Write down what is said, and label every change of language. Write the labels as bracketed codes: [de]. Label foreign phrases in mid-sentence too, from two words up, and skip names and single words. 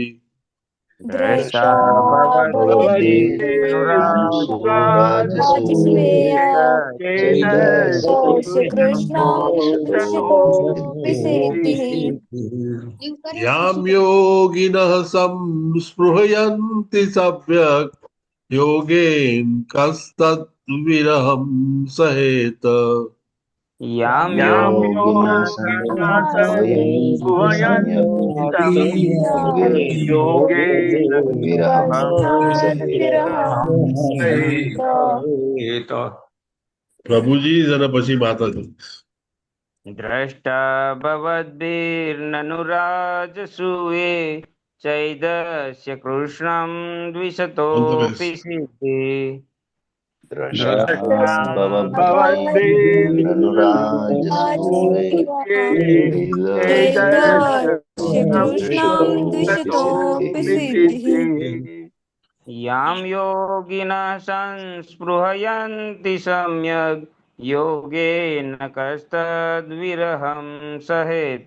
[sa] यां योगिनः संस्पृहयन्ति सम्यक् योगेन कस्तद्विरहं सहेत। यां योगिनः [gu] પ્રભુજી અને પછી માતાજી. [sa] દ્રષ્ટા ભવદ્भिर्ननुराजसूये चैदस्य कृष्णं द्विशतोऽपि सिद्धि यां योगिनः संस्पृहयन्ति सम्यक् योगेन कस्तद्विरहं सहेत।